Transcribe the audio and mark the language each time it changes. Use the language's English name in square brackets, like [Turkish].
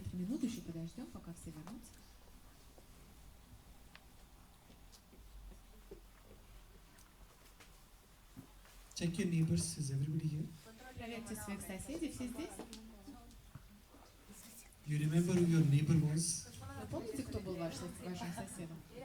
[Russian] 2-3 минуты еще подождем, пока все вернутся. [English] Check your neighbors. Is everybody here? [Russian] Проверьте своих соседей, все здесь? [English] You remember who your neighbor was? [Russian] Вы помните, кто был вашим соседом?